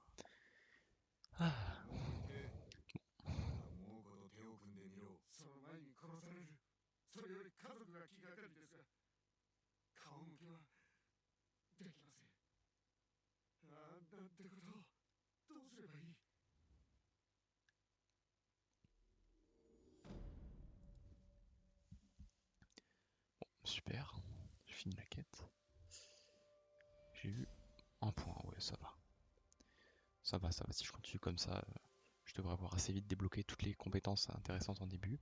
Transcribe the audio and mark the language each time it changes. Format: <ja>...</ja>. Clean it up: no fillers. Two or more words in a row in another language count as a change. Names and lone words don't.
<ja>はあ、猛虎と手を組んでみろ。その前に殺される。それより家族が気がかりですが、顔向けはできません。ああ、なんてことを。どうすればいい。</ja> <fr>super. J'ai fini la quête. J'ai eu 1 point, ouais, ça va. Ça va, ça va. Si je continue comme ça, je devrais avoir assez vite débloqué toutes les compétences intéressantes en début.</fr>